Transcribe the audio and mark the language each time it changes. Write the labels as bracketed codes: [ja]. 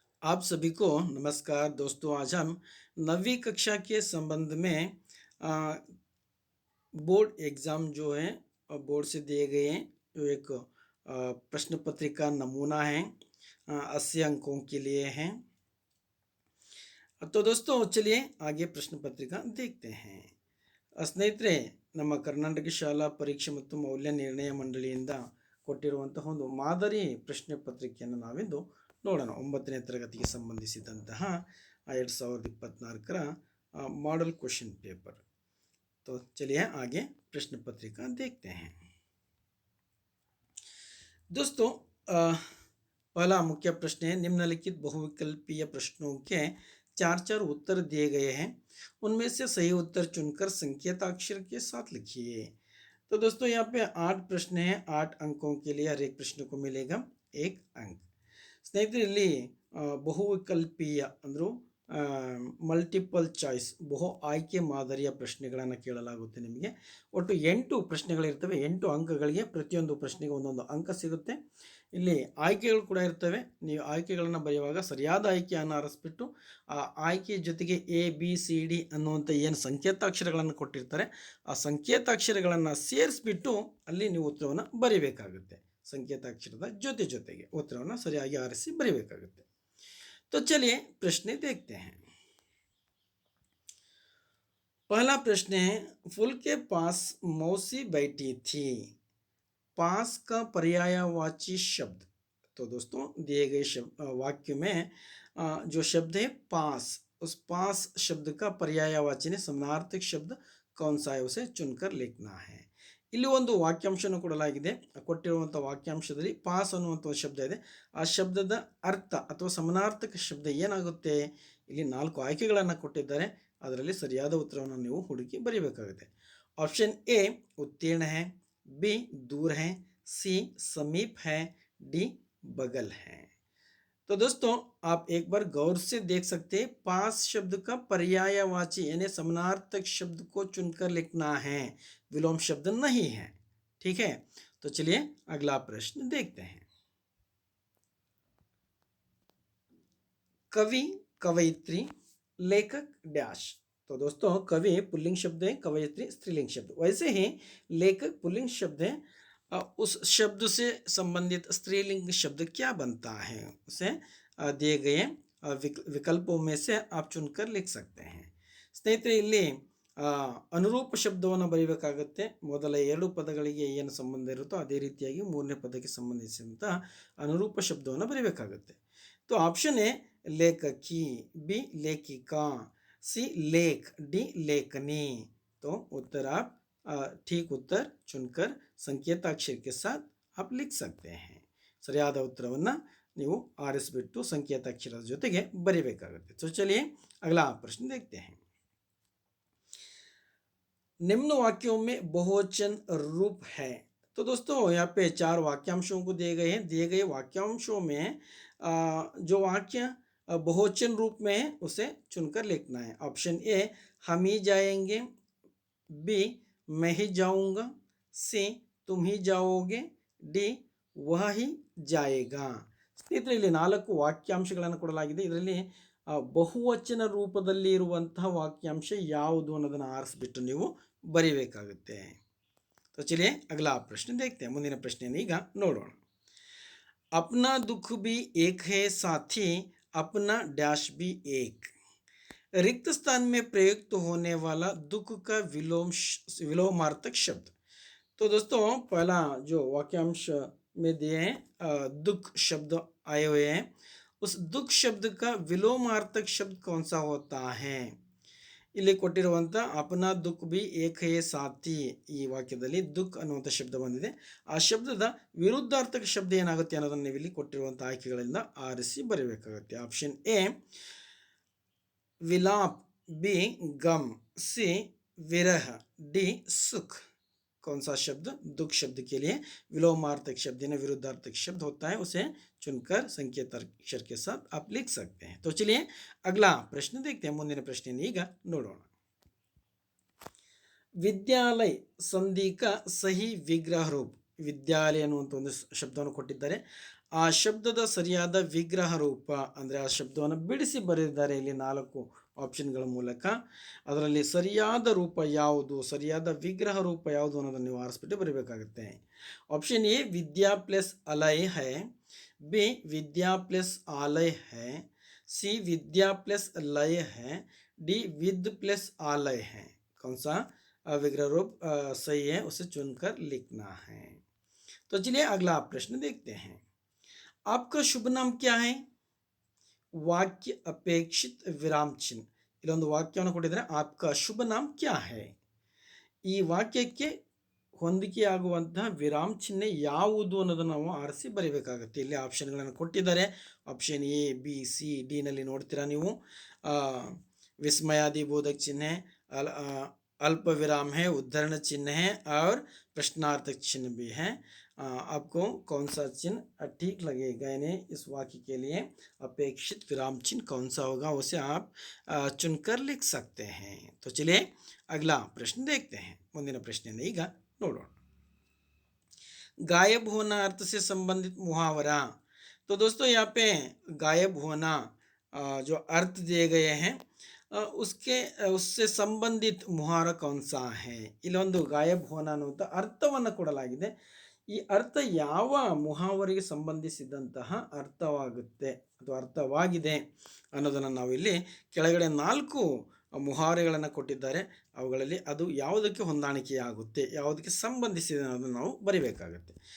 [hi] आप सभी को नमस्कार दोस्तों। आज हम 9वीं कक्षा के संबंध में आ, बोर्ड एग्ज़ाम जो है बोर्ड से दिए गए हैं। जो एक प्रश्न पत्रिका नमूना है, 80 अंकों के लिए है। तो दोस्तों चलिए आगे प्रश्न पत्रिका देखते हैं। [kn] ಸ್ನೇಹಿತರೆ, ನಮ್ಮ ಕರ್ನಾಟಕ ಶಾಲಾ ಪರೀಕ್ಷೆ ಮತ್ತು ಮೌಲ್ಯ ನಿರ್ಣಯ ಮಂಡಳಿಯಿಂದ ಕೊಟ್ಟಿರುವಂತಹ ಒಂದು ಮಾದರಿ ಪ್ರಶ್ನೆ ಪತ್ರಿಕೆಯನ್ನು ನಾವಿಂದು ನೋಡೋಣ. 9ನೇ ತರಗತಿಗೆ ಸಂಬಂಧಿಸಿದಂತಹ 2024 मॉडल क्वेश्चन पेपर। [hi] तो चलिए आगे प्रश्न पत्रिका देखते हैं। दोस्तों, पहला मुख्य प्रश्न है, निम्नलिखित बहुविकल्पीय प्रश्नों के चार चार उत्तर दिए गए हैं, उनमें से सही उत्तर चुनकर संकेताक्षर के साथ लिखिए। तो दोस्तों यहाँ पे 8 प्रश्न हैं, 8 अंकों के लिए हर एक प्रश्न को मिलेगा 1 अंक। [kn] ಸ್ನೇಹಿತರೆ, ಇಲ್ಲಿ ಬಹುವಿಕಲ್ಪೀಯ ಅಂದರೂ ಮಲ್ಟಿಪಲ್ ಚಾಯ್ಸ್ ಬಹು ಆಯ್ಕೆ ಮಾದರಿಯ ಪ್ರಶ್ನೆಗಳನ್ನು ಕೇಳಲಾಗುತ್ತೆ. ನಿಮಗೆ ಒಟ್ಟು 8 ಪ್ರಶ್ನೆಗಳಿರ್ತವೆ. 8 ಅಂಕಗಳಿಗೆ ಪ್ರತಿಯೊಂದು ಪ್ರಶ್ನೆಗೆ ಒಂದೊಂದು ಅಂಕ ಸಿಗುತ್ತೆ. ಇಲ್ಲಿ ಆಯ್ಕೆಗಳು ಕೂಡ ಇರ್ತವೆ. ನೀವು ಆಯ್ಕೆಗಳನ್ನು ಬರೆಯುವಾಗ ಸರಿಯಾದ ಆಯ್ಕೆಯನ್ನು ಆರಿಸ್ಬಿಟ್ಟು ಆ ಆಯ್ಕೆ ಜೊತೆಗೆ ABCD ಅನ್ನುವಂಥ ಏನು ಸಂಕೇತಾಕ್ಷರಗಳನ್ನು ಕೊಟ್ಟಿರ್ತಾರೆ, ಆ ಸಂಕೇತಾಕ್ಷರಗಳನ್ನು ಸೇರಿಸ್ಬಿಟ್ಟು ಅಲ್ಲಿ ನೀವು ಉತ್ತರವನ್ನು ಬರೀಬೇಕಾಗುತ್ತೆ. संकेताक्षर ಜೊತೆಗೆ ಉತ್ತರವನ್ನು ಸರಿಯಾಗಿ ಆರಿಸಿ ಬರೆಯಬೇಕಾಗುತ್ತೆ. [hi] तो चलिए प्रश्न देखते हैं। पहला प्रश्न है, फूल के पास मौसी बैठी थी, पास का पर्यायवाची शब्द। तो दोस्तों दिए गए वाक्य में जो शब्द है पास, उस पास शब्द का पर्यायवाची ने समानार्थक शब्द कौन सा है उसे चुनकर लिखना है। [kn] ಇಲ್ಲಿ ಒಂದು ವಾಕ್ಯಾಂಶವನ್ನು ಕೊಡಲಾಗಿದೆ. ಕೊಟ್ಟಿರುವಂಥ ವಾಕ್ಯಾಂಶದಲ್ಲಿ ಪಾಸ್ ಅನ್ನುವಂಥ ಶಬ್ದ ಇದೆ. ಆ ಶಬ್ದದ ಅರ್ಥ ಅಥವಾ ಸಮಾನಾರ್ಥಕ ಶಬ್ದ ಏನಾಗುತ್ತೆ? ಇಲ್ಲಿ 4 ಆಯ್ಕೆಗಳನ್ನು ಕೊಟ್ಟಿದ್ದಾರೆ. ಅದರಲ್ಲಿ ಸರಿಯಾದ ಉತ್ತರವನ್ನು ನೀವು ಹುಡುಕಿ ಬರೀಬೇಕಾಗುತ್ತೆ. [hi] ऑप्शन ए उत्तीर्ण है, बी दूर है, सी समीप है, डी बगल है। तो दोस्तों आप एक बार गौर से देख सकते हैं, पास शब्द का पर्यायवाची यानी समानार्थक शब्द को चुनकर लिखना है, विलोम शब्द नहीं है। ठीक है, तो चलिए अगला प्रश्न देखते हैं। कवि, कवयित्री, लेखक डैश। तो दोस्तों कवि पुल्लिंग शब्द है, कवयित्री स्त्रीलिंग शब्द। वैसे ही लेखक पुल्लिंग शब्द है, उस शब्द से संबंधित स्त्रीलिंग शब्द क्या बनता है उसे दिए गए विकल्पों में से आप चुनकर लिख सकते हैं। [kn] ಸ್ನೇಹಿತರೆ, ಇಲ್ಲಿ ಅನುರೂಪ ಶಬ್ದವನ್ನು ಬರೀಬೇಕಾಗುತ್ತೆ. ಮೊದಲ 2 ಪದಗಳಿಗೆ ಏನು ಸಂಬಂಧ ಇರುತ್ತೋ ಅದೇ ರೀತಿಯಾಗಿ 3ನೇ ಪದಕ್ಕೆ ಸಂಬಂಧಿಸಿದಂಥ ಅನುರೂಪ ಶಬ್ದವನ್ನು ಬರೀಬೇಕಾಗುತ್ತೆ. [hi] तो ऑप्शन ए लेखकी, बी लेखिका, सी लेख, डी लेखनी। तो उत्तर आप ठीक उत्तर चुनकर संकेताक्षर के साथ आप लिख सकते हैं. [kn] ಸರಿಯಾದ ಉತ್ತರವನ್ನು ನೀವು ಆರಿಸಿಬಿಟ್ಟು ಸಂಕೇತಾಕ್ಷರದ ಜೊತೆಗೆ ಬರೀಬೇಕಾಗುತ್ತೆ. [hi] तो चलिए अगला प्रश्न देखते हैं। निम्न वाक्यों में बहुवचन रूप है। तो दोस्तों यहाँ पे 4 वाक्यांशों को दिए गए हैं. दिए गए वाक्यांशों में जो वाक्य बहुवचन रूप में है उसे चुनकर लिखना है. ऑप्शन ए हम ही जाएंगे, बी मैं ही जाऊंगा, सी तुम ही जाओगे, डी वह ही जाएगा. [kn] ಸ್ನೇಹಿತರೆ, ಇಲ್ಲಿ 4 ವಾಕ್ಯಾಂಶಗಳನ್ನು ಕೊಡಲಾಗಿದೆ. ಇದರಲ್ಲಿ ಬಹುವಚನ ರೂಪದಲ್ಲಿ ಇರುವಂತಹ ವಾಕ್ಯಾಂಶ ಯಾವುದು ಅನ್ನೋದನ್ನು ಆರಿಸ್ಬಿಟ್ಟು ನೀವು ಬರೀಬೇಕಾಗುತ್ತೆ. [hi] तो चलिए अगला प्रश्न देखते हैं. [kn] ಮುಂದಿನ ಪ್ರಶ್ನೆಯನ್ನು ಈಗ ನೋಡೋಣ. [hi] अपना दुख भी एक है साथी, अपना डैश भी एक। रिक्त स्थान में प्रयुक्त होने वाला दुख का विलोमार्थक शब्द। तो दोस्तों पहला जो वाक्यांश में दिए हैं दुख शब्द आए हुए हैं, उस दुख शब्द का विलोमार्थक शब्द कौन सा होता है? [kn] ಇಲ್ಲಿ ಕೊಟ್ಟಿರುವಂಥ [hi] ಅಪನಾ ದುಃಖ ಬಿ ಏಕ ಹೇ ಸಾಥಿ [kn] ಈ ವಾಕ್ಯದಲ್ಲಿ ದುಃಖ ಅನ್ನುವಂಥ ಶಬ್ದ ಬಂದಿದೆ. ಆ ಶಬ್ದದ ವಿರುದ್ಧಾರ್ಥಕ ಶಬ್ದ ಏನಾಗುತ್ತೆ ಅನ್ನೋದನ್ನು ನೀವು ಇಲ್ಲಿ ಕೊಟ್ಟಿರುವಂಥ ಆಯ್ಕೆಗಳಿಂದ ಆರಿಸಿ ಬರೀಬೇಕಾಗುತ್ತೆ. [hi] ಆಪ್ಷನ್ ಎ विलाप, बी गम, सी विरह, डी सुख। कौन सा शब्द दुख शब्द के लिए विलोमार्थक शब्द यानी विरुद्धार्थक शब्द होता है उसे चुनकर संकेताक्षर के साथ आप लिख सकते हैं. तो चलिए अगला प्रश्न देखते हैं. [kn] ಮುಂದಿನ ಪ್ರಶ್ನೆಯನ್ನು ಈಗ ನೋಡೋಣ. ವಿದ್ಯಾಲಯ ಸಂಧಿ [hi] का सही विग्रह रूप. [kn] ವಿದ್ಯಾಲಯ ಅನ್ನುವಂಥ ಒಂದು ಶಬ್ದವನ್ನು ಕೊಟ್ಟಿದ್ದಾರೆ. ಆ ಆ ಶಬ್ದದ ಸರಿಯಾದ ವಿಗ್ರಹ ರೂಪ ಅಂದರೆ ಆ ಶಬ್ದವನ್ನು ಬಿಡಿಸಿ ಬರೆದಿದ್ದಾರೆ ಇಲ್ಲಿ 4 ಆಪ್ಷನ್ಗಳ ಮೂಲಕ. ಅದರಲ್ಲಿ ಸರಿಯಾದ ರೂಪ ಯಾವುದು, ಸರಿಯಾದ ವಿಗ್ರಹ ರೂಪ ಯಾವುದು ಅನ್ನೋದನ್ನು ನೀವು ಆರಿಸ್ಬಿಟ್ಟು ಬರೀಬೇಕಾಗುತ್ತೆ. Option A Vidya plus ಅಲೈ high, [hi] B Vidya plus आलय है, सी विद्या प्लस लय है, डी विद प्लस आलय है. कौन सा विग्रह रूप सही है उसे चुनकर लिखना है. तो चलिए अगला प्रश्न देखते हैं. आपका शुभ नाम क्या है? वाक्य अपेक्षित विराम चिन्ह. [kn] इಲ್ಲೊಂದು ವಾಕ್ಯವನ್ನು ಕೊಟ್ಟಿದ್ದಾರೆ, [hi] आपका शुभ नाम क्या है. [kn] ಈ ವಾಕ್ಯಕ್ಕೆ ಹೊಂದಿಕೆಯಾಗುವಂತಹ ವಿರಾಮ ಚಿಹ್ನೆ ಯಾವುದು ಅನ್ನೋದನ್ನು ನಾವು ಆರಿಸಿ ಬರೀಬೇಕಾಗುತ್ತೆ. ಇಲ್ಲಿ ಆಪ್ಷನ್ಗಳನ್ನು ಕೊಟ್ಟಿದ್ದಾರೆ. Option A B C D ನಲ್ಲಿ ನೋಡ್ತೀರಾ ನೀವು. [hi] विस्मयादि बोधक चिन्ह है, अल्प विराम है, उद्धरण चिन्ह है और प्रश्नार्थक चिन्ह भी है. आपको कौन सा चिन्ह ठीक लगेगा, यानी इस वाक्य के लिए अपेक्षित विराम चिन्ह कौन सा होगा उसे आप चुनकर लिख सकते हैं. तो चलिए अगला प्रश्न देखते हैं. [kn] ಮುಂದಿನ ಪ್ರಶ್ನೆಯನ್ನು ಈಗ ನೋಡೋಣ. [hi] गायब होना अर्थ से संबंधित मुहावरा. तो दोस्तों यहाँ पे गायब होना जो अर्थ दिए गए हैं उससे संबंधित मुहावरा कौन सा है. [kn] ಇಲ್ಲೊಂದು [hi] गायब होना [kn] ಅನ್ನುವಂಥ ಅರ್ಥವನ್ನು ಕೊಡಲಾಗಿದೆ. ಈ ಅರ್ಥ ಯಾವ ಮುಹಾವರಿಗೆ ಸಂಬಂಧಿಸಿದಂತಹ ಅರ್ಥವಾಗುತ್ತೆ ಅಥವಾ ಅರ್ಥವಾಗಿದೆ ಅನ್ನೋದನ್ನು ನಾವು ಇಲ್ಲಿ ಕೆಳಗಡೆ 4 ಮುಹಾವರೆಗಳನ್ನು ಕೊಟ್ಟಿದ್ದಾರೆ. ಅವುಗಳಲ್ಲಿ ಅದು ಯಾವುದಕ್ಕೆ ಹೊಂದಾಣಿಕೆಯಾಗುತ್ತೆ, ಯಾವುದಕ್ಕೆ ಸಂಬಂಧಿಸಿದೆ ಅನ್ನೋದನ್ನು ನಾವು ಬರೀಬೇಕಾಗುತ್ತೆ.